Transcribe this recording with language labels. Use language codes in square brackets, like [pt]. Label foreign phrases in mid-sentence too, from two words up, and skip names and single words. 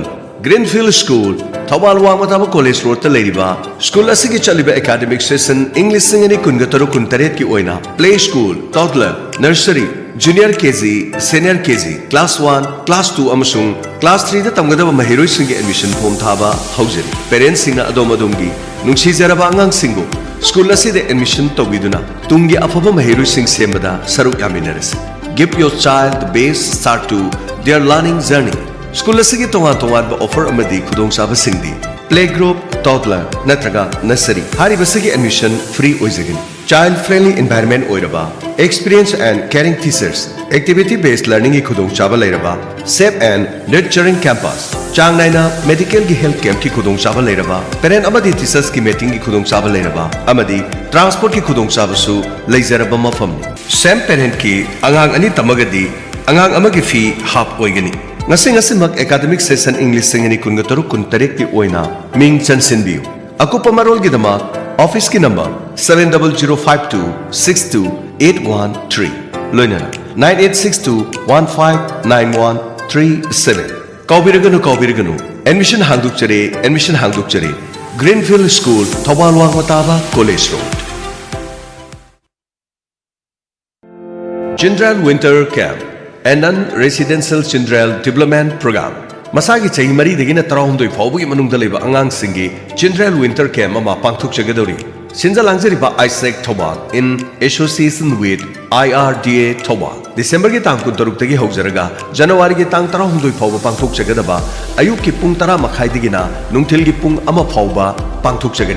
[mni] Greenfield School, Thawal Wamataba College Road Taleriba. School asigi chaliba [en] academic session [mni] English singani kungataru kuntaret ki oina. [en] Play school, toddler, nursery, junior KG, senior KG, class 1, class 2 amasung class 3 [mni] da tamgadaba mahiroi singi [en] admission form [mni] thaba haujari. Parents singna adomadumgi nungsi jaraba angang singo. School aside admission tawiduna tungi afaba mahiroi sing sembada saruk yaminarasi. [en] Give your child the best start to their learning journey. [mni] School asigi tongan offer amadi khudong saba singdi. [en] Playgroup, toddler, [mni] natraga, nursery. Hari basigi admission free oizagin. [en] child friendly environment [mni] oiraba, [en] experience and caring teachers, activity based learning [mni] ki khudong chaba lairaba, [en] safe and nurturing campus, [mni] chang naina medical ki [en] health camp [mni] ki khudong chaba lairaba, parent amadi teachers ki meeting ki khudong chaba lairaba, amadi transport ki khudong chaba su laizaraba mafam. Same parent ki angang ani tamagadi angang amagi fee half oigani. Ngasi [en] academic session [mni] English singani kunga taru kun tarik ki oina ming chansin biu. Aku pamarol ki dama office ki number 70052628113 loina 9862159137 kaubiraganu admission hangduk chare Greenfield School Thawal Wangmataba College Road. [en] Chindral Winter Camp and non-residential Chindral Development Program. [mni] Masagi chahi mari degina tarahundoi phawbugi manungda leba angang singi Chindral Winter Camp ama pangthuk chagadori. Sinja langjariba Isaac Thawal [en] in association with [mni] IRDA Thawal. December ki tang 16 dagi hawjaraga January ki tang 16 phawba pangthuk chagadaba ayuk ki pung 10 makhai digina nungthil ki pung ama phawba pangthuk chagani.